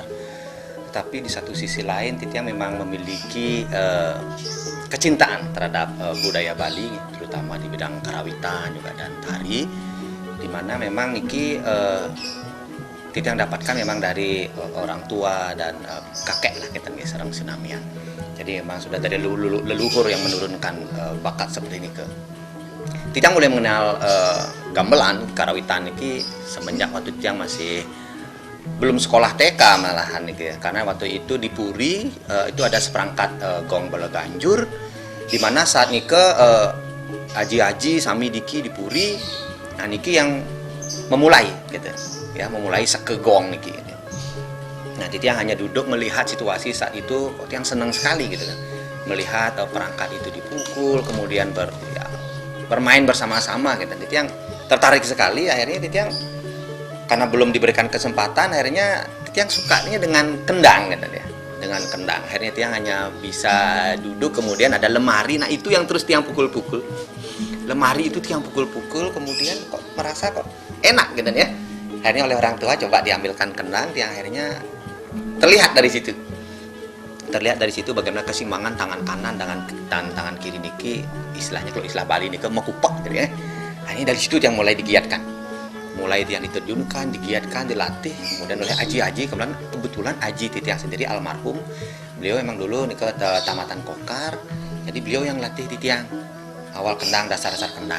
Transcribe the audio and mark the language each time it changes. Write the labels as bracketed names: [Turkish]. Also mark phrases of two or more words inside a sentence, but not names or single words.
[Indonesian] Tapi di satu sisi lain Titiang memang memiliki kecintaan terhadap budaya Bali, terutama di bidang karawitan juga dan tari, di mana memang niki Titiang dapatkan memang dari orang tua dan kakek lah kita nih [Balinese] sareng sinamian. [Indonesian] Jadi memang sudah dari leluhur yang menurunkan bakat seperti ini ke Titiang mulai mengenal gamelan karawitan niki semenjak waktu Titiang masih belum sekolah TK malahan nih ya. Karena waktu itu di Puri itu ada seperangkat gong beleganjur, di mana saat nike [Balinese] aji-aji sami diki [Indonesian] di Puri, nah niki yang memulai gitu ya, memulai sekegong niki gitu. Nah Titiang hanya duduk melihat situasi saat itu, Titiang senang sekali gitu kan, melihat perangkat itu dipukul, kemudian bermain bersama-sama gitu. Titiang tertarik sekali, akhirnya Titiang karena belum diberikan kesempatan, akhirnya Titiang sukanya dengan kendang gitu ya. Dengan kendang, akhirnya Titiang hanya bisa duduk, kemudian ada lemari, nah itu yang terus Titiang pukul-pukul. Lemari itu Titiang pukul-pukul, kemudian kok merasa kok enak gitu ya. Akhirnya oleh orang tua coba diambilkan kendang, Titiang akhirnya terlihat dari situ. Terlihat dari situ bagaimana keseimbangan tangan kanan dan tangan kiri niki, istilahnya kalau istilah Bali niki mekupak gitu ya. Akhirnya dari situ yang mulai digiatkan. Mulai yang diterjunkan, digiatkan, dilatih, kemudian oleh aji-aji, kemudian kebetulan aji Titiang sendiri almarhum Beliau emang dulu nih ke tamatan Kokar, jadi beliau yang latih titiang awal kendang, dasar-dasar kendang.